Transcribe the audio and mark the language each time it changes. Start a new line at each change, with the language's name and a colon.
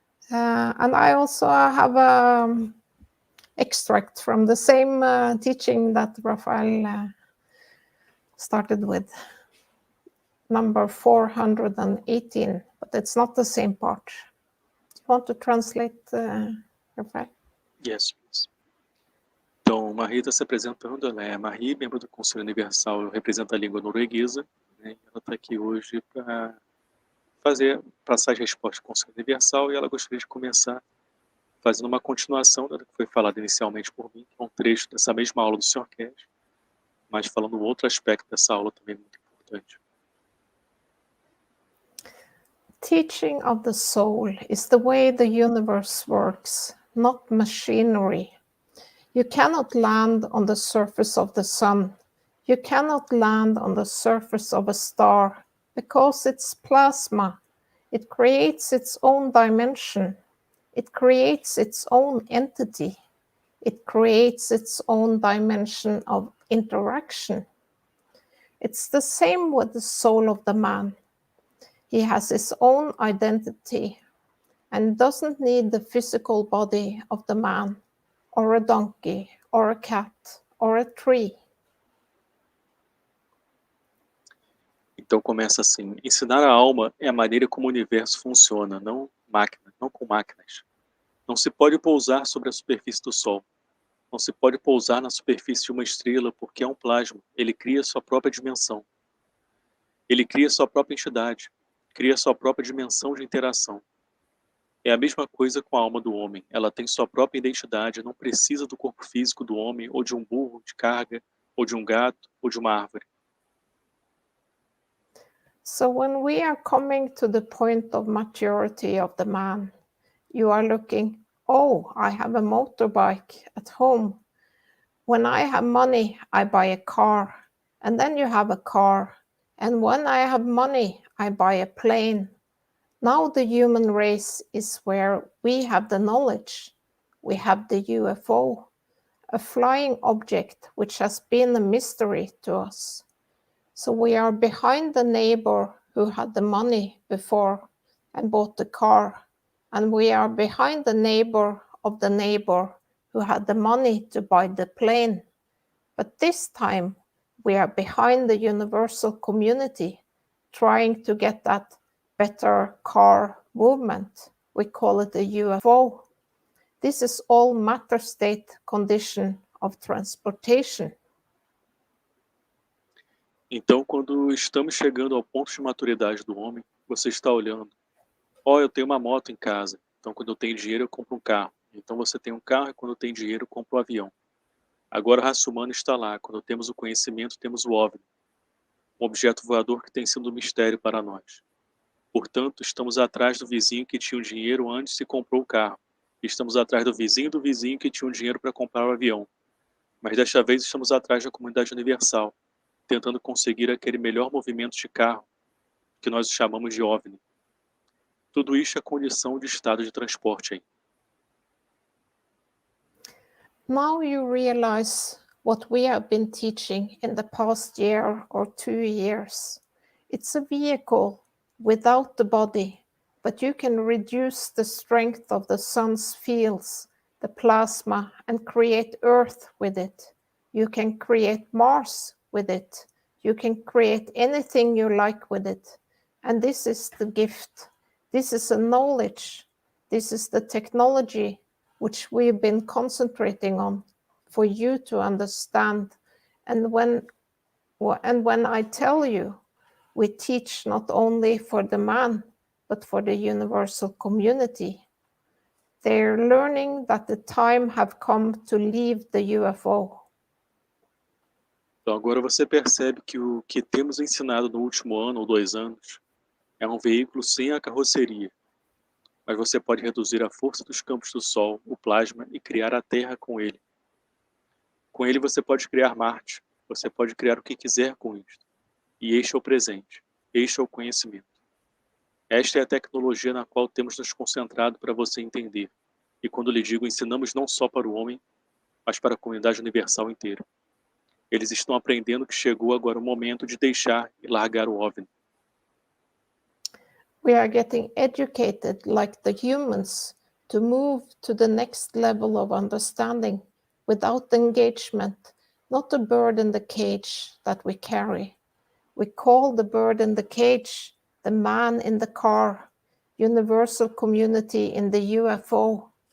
English: And I also have an extract from the same teaching that Raphael started with, number 418, but it's not the same part. Do you want to translate, Raphael? Yes, please.
Portuguese: Então, Marie está se apresentando, ela é Marie, membro do Conselho Universal, representa a língua norueguesa, né? Ela está aqui hoje para passar as respostas do Conselho Universal, e ela gostaria de começar fazendo uma continuação do que foi falado inicialmente por mim, que é um trecho dessa mesma aula do Sr. Cash, mas falando outro aspecto dessa aula também muito importante.
English: Teaching of the soul is the way the universe works, not machinery. You cannot land on the surface of the sun. You cannot land on the surface of a star because it's plasma. It creates its own dimension. It creates its own entity. It creates its own dimension of interaction. It's the same with the soul of the man. He has his own identity and doesn't need the physical body of the man, or a donkey, or a cat, or a tree.
Portuguese: Então começa assim: ensinar a alma é a maneira como o universo funciona, não com máquinas. Não se pode pousar sobre a superfície do Sol. Não se pode pousar na superfície de uma estrela porque é um plasma. Ele cria sua própria dimensão. Ele cria sua própria entidade. Cria sua própria dimensão de interação. É a mesma coisa com a alma do homem. Ela tem sua própria identidade, não precisa do corpo físico do homem, ou de um burro de carga, ou de um gato, ou de uma árvore.
English: So when we are coming to the point of maturity of the man, you are looking, oh, I have a motorbike at home. When I have money, I buy a car. And then you have a car. And when I have money, I buy a plane. Now the human race is where we have the knowledge. We have the UFO, a flying object which has been a mystery to us. So we are behind the neighbor who had the money before and bought the car. And we are behind the neighbor of the neighbor who had the money to buy the plane. But this time, we are behind the universal community, trying to get that better car movement. We call it a UFO. This is all matter state condition of transportation.
Portuguese: Então, quando estamos chegando ao ponto de maturidade do homem, você está olhando: ó, eu tenho uma moto em casa, então quando eu tenho dinheiro eu compro um carro. Então você tem um carro e quando eu tenho dinheiro eu compro um avião. Agora a raça humana está lá, quando temos o conhecimento temos o OVNI, um objeto voador que tem sido um mistério para nós. Portanto, estamos atrás do vizinho que tinha o dinheiro antes e comprou o carro. Estamos atrás do vizinho que tinha o dinheiro para comprar o avião. Mas desta vez estamos atrás da comunidade universal, tentando conseguir aquele melhor movimento de carro, que nós chamamos de OVNI. Tudo isso é condição de estado de transporte aí.
English: Now you realize what we have been teaching in the past year or 2 years. It's a vehicle without the body, but you can reduce the strength of the sun's fields the plasma, and create Earth with it. You can create Mars with it. You can create anything you like with it. And this is the gift. This is a knowledge. This is the technology which we've been concentrating on for you to understand. And when I tell you, we teach not only for the man, but for the universal community. They're learning that the time have come to leave the UFO.
Portuguese: Então agora você percebe que o que temos ensinado no último ano ou 2 anos é um veículo sem a carroceria, mas você pode reduzir a força dos campos do Sol, o plasma, e criar a Terra com ele. Com ele você pode criar Marte, você pode criar o que quiser com isto. E este é o presente, este é o conhecimento. Esta é a tecnologia na qual temos nos concentrado para você entender. E quando lhe digo ensinamos não só para o homem, mas para a comunidade universal inteira. Eles estão aprendendo que chegou agora o momento de deixar e largar o OVNI.
English: We are getting educated like the humans to move to the next level of understanding without engagement, not the bird in the cage that we carry. We call the bird in the cage the man in the car, universal community in the UFO.